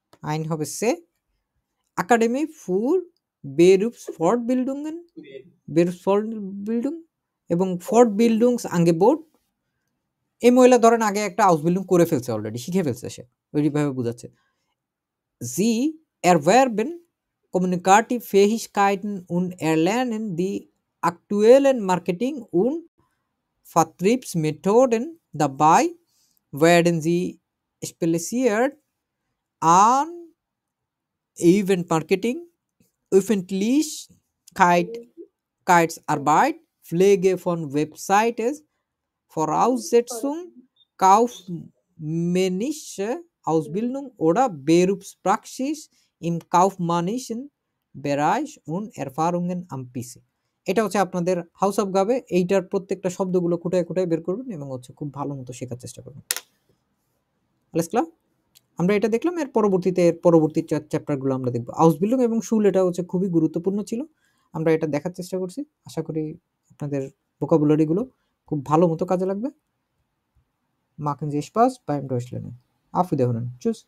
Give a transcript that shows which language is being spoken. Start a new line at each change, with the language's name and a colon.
Bangla: আইন হবে সে একাডেমি ফুর বেরুপসফর্টবিল্ডুং এবং ফর্টবিল্ডুংস আঙ্গেবোর্ড। এই মহিলা ধরেন আগে একটা আউসবিল্ডিং করে ফেলছে, অলরেডি শিখে ফেলছে, সে ওইভাবে বোঝাচ্ছে।
German: জি erwerben kommunikative Fähigkeiten und erlernen die aktuellen Marketing- und Vertriebsmethoden. Dabei werden sie spezialisiert an Event-Marketing, Öffentlichkeitsarbeit, Pflege von Websites, Voraussetzung, kaufmännische Ausbildung oder Berufspraxis im kaufmännischen Bereich und Erfahrungen am PC.
Bangla: এটা হচ্ছে আপনাদের house of গাবে। এইটার প্রত্যেকটা শব্দগুলো খুঁটায় খুঁটায় বের করবেন এবং হচ্ছে খুব ভালো মতো শেখার চেষ্টা করবেন। আলেস ক্লাব, আমরা এটা দেখলাম। এর পরবর্তী চ্যাপ্টারগুলো আমরা দেখব। আউসবিল্ডিং এবং শুল এটা হচ্ছে খুবই গুরুত্বপূর্ণ ছিল, আমরা এটা দেখার চেষ্টা করছি। আশা করি আপনাদের ভোকাবুলারিগুলো খুব ভালো মতো কাজে লাগবে।
German: Machen Sie Spaß beim Durchlernen. Auf Wiederhören. Tschüss.